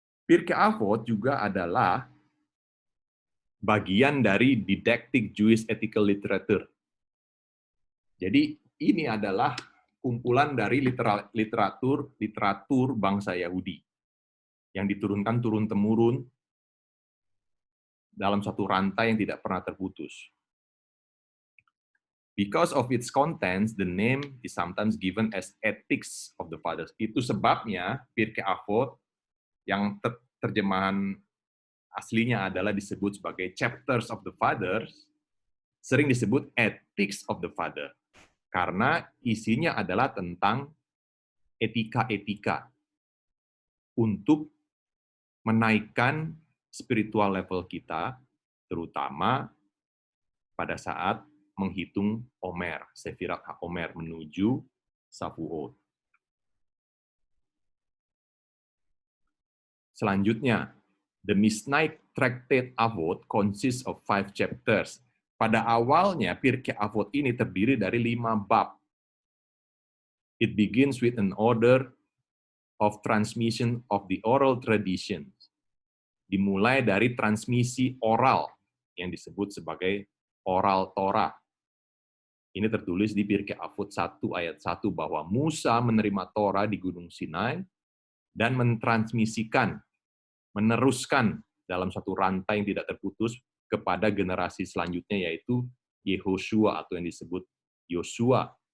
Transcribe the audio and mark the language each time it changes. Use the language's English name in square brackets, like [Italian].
[Indonesian] Pirkei Avot juga adalah bagian dari [English] didactic Jewish ethical literature. [Indonesian] Jadi ini adalah kumpulan dari literatur bangsa Yahudi yang diturunkan turun-temurun dalam satu rantai yang tidak pernah terputus. [English] Because of its contents, the name is sometimes given as Ethics of the Fathers. [Indonesian] Itu sebabnya Pirkei Avot yang terjemahan aslinya adalah disebut sebagai Chapters of the Fathers, sering disebut Ethics of the Father, karena isinya adalah tentang etika-etika untuk menaikkan [English] spiritual level [Indonesian] kita, terutama pada saat menghitung Omer, Sefirat HaOmer menuju Shavuot. [English] Selanjutnya, the Mishnah Tractate Avot consists of 5 chapters. [Indonesian] Pada awalnya, Pirkei Avot ini terdiri dari 5 bab. [English] It begins with an order of transmission of the oral tradition. [Indonesian] Dimulai dari transmisi oral yang disebut sebagai oral Torah. Ini tertulis di Pirkei Avot 1 ayat 1 bahwa Musa menerima Torah di Gunung Sinai dan mentransmisikan, meneruskan dalam satu rantai yang tidak terputus kepada generasi selanjutnya, yaitu Yehoshua atau yang disebut Yosua.